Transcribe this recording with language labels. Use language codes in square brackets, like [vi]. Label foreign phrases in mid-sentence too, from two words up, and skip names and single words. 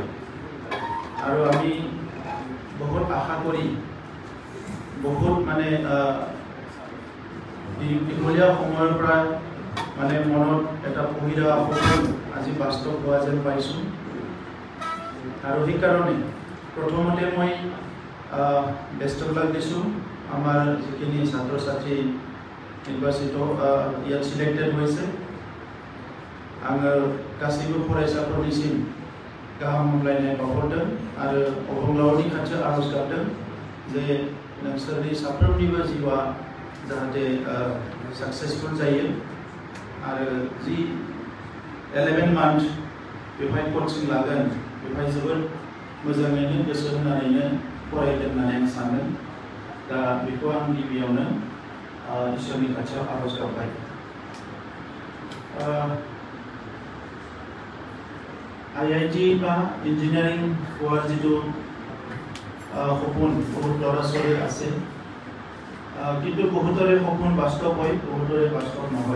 [as] আৰু আমি বহুত আশা কৰি বহুত দীঘলীয়া সময়ৰ পৰা মনত এটা পঢ়ি থকা সপোন আজি বাস্তৱ হোৱা যেন পাইছোঁ। আৰু সেইকাৰণে প্ৰথমতে মই বেষ্টবিলাক দিছোঁ আমাৰ যিখিনি ছাত্ৰ ছাত্ৰী নিৰ্বাচিত ইয়াত চিলেক্টেড হৈছে। [brx] आङो गासैबो फरायसाफोरनिसिम गाहाम हामलायनाय बावहरदों आरो अबंलावरनि खाथियाव आरज गाबदों जे नोंसोरनि साफ्रोमनिबो जिउआ जाहाथे साक्सेसफुल जायो आरो जि 11 मान्थ बेवहाय कचिं लागोन बेवहाय जोबोद मोजाङैनो गोसो होनानैनो फरायगोन होननानै आं सानदों। दा बेखौ आं गिबियावनो इसोरनि खाथियाव आरज गाबबाय। [as] IIT বা ইঞ্জিনিয়াৰিং হোৱাৰ যিটো সপোন বহুত ল'ৰা ছোৱালীৰ আছে, কিন্তু বহুতৰে সপোন বাস্তৱ হয়, বহুতৰে বাস্তৱ নহয়।